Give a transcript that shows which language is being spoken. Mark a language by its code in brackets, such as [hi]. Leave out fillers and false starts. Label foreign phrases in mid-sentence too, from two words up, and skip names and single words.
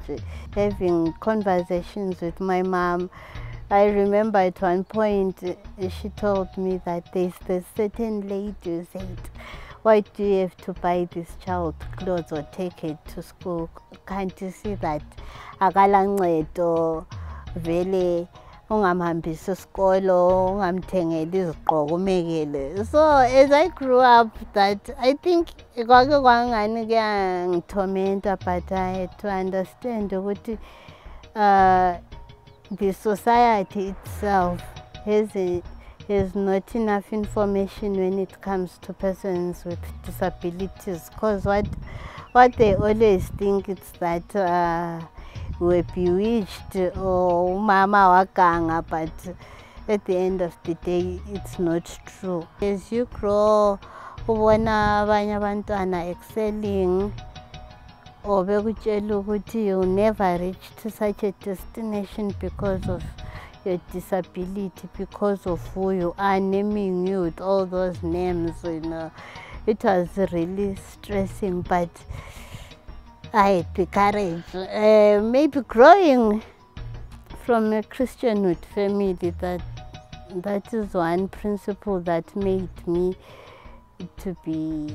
[en] Having conversations with my mom, I remember at one point she told me that there's this certain lady who said, "Why do you have to buy this child clothes or take it to school? Can't you see that [zu] akalancedo vele ungamhambisa isikolo ungamthengeli izigqoko umekele?" [en] So as I grew up, that I think [zu] kwake kwangani kuyangithomenta, [en] but I had to understand ukuthi the society itself has not enough information when it comes to persons with disabilities, because what they always think is that we're bewitched or [zu] mama wakanga, [en] but at the end of the day it's not true. As you grow, [zu] ubona abanye abantwana [en] excelling, or [zu] bekutshela ukuthi [en] you'll never reach to such a destination because of your disability, because of who you are, naming you with all those names, you know. It was really stressing, but I had the courage. Maybe growing from a Christianhood family, that is one principle that made me to be